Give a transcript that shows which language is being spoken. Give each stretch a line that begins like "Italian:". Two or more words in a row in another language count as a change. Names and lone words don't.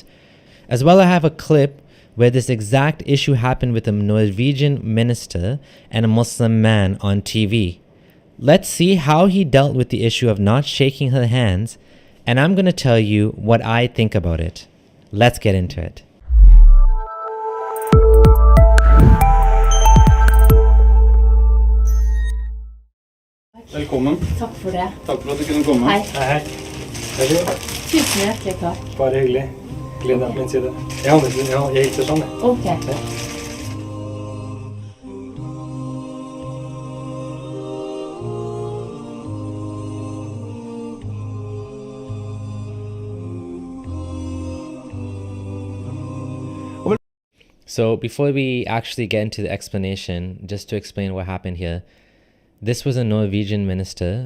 English: As well, I have a clip where this exact issue happened with a Norwegian minister and a Muslim man on TV. Let's see how he dealt with the issue of not shaking her hands, and I'm going to tell you what I think about it. Let's get into it.
Norwegian: Velkommen. Takk for det. Takk for at du kunne komme. Hei. Hei. Tusen hjertelig takk. Bare hyggelig. Gled deg på min side. Jeg hilser sånn. Ok. Ja.
English: So before we actually get into the explanation, just to explain what happened here, this was a Norwegian minister.